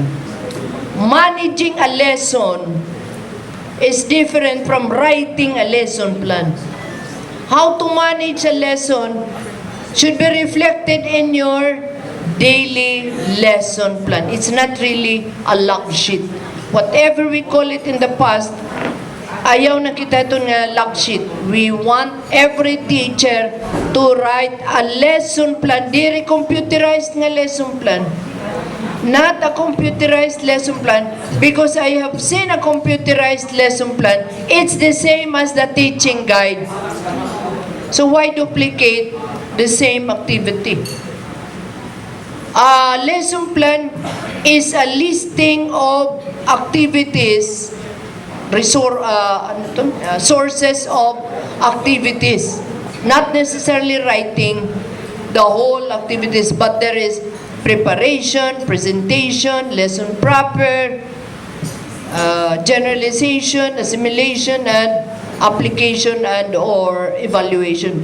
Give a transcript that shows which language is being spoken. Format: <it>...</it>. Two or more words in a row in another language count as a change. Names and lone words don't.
<en>Managing a lesson is different from writing a lesson plan. How to manage a lesson should be reflected in your daily lesson plan. It's not really a log sheet. Whatever we call it in the past,</en> <war>ayaw na kita ito nga log sheet.</war> <en>We want every teacher to write a lesson plan.</en> <war>Diri computerized nga</war> <en>lesson plan. Not a computerized lesson plan, because I have seen a computerized lesson plan. It's the same as the teaching guide. So why duplicate the same activity? A lesson plan is a listing of activities, sources of activities, not necessarily writing the whole activities, but there is preparation, presentation, lesson proper, generalization, assimilation, and application and or evaluation.</en>